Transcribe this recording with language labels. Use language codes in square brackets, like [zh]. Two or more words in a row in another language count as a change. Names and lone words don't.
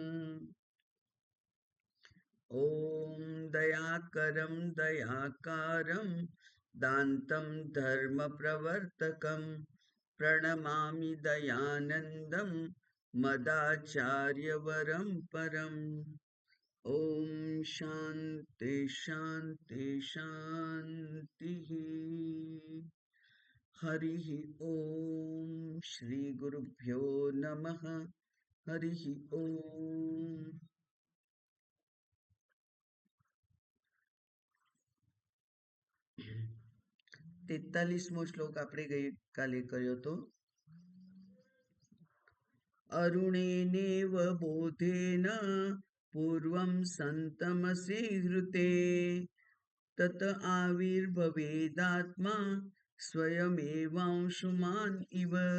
[sa] ॐ दयाकरं दयाकारं दान्तं धर्मप्रवर्तकं प्रणमामि दयानन्दं मदाचार्यवरं परम्। ॐ शान्ति शान्ति शान्तिः। हरिः ॐ श्री गुरुभ्यो नमः। हरिः ॐ। [gu] 43મો શ્લોક આપણે ગઈકાલે કર્યો તો [sa] અરુણેનેવ બોધેન પૂર્વં સંતમસી હૃતે તત આવિર્ભવેદાત્મા સ્વયમેવાંશુમાન ઇવ।